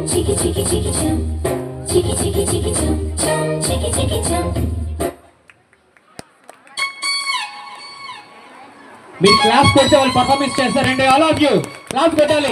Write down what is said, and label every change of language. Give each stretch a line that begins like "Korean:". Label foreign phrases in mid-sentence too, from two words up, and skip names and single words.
Telugu: Chicky chicky chicky chum, chicky chicky chicky chum, chum chicky chicky chum. మీరు క్లాస్ కొడితే వాళ్ళు పర్ఫార్మెన్స్ చేస్తారండి.
English: all of you clap కొట్టాలి.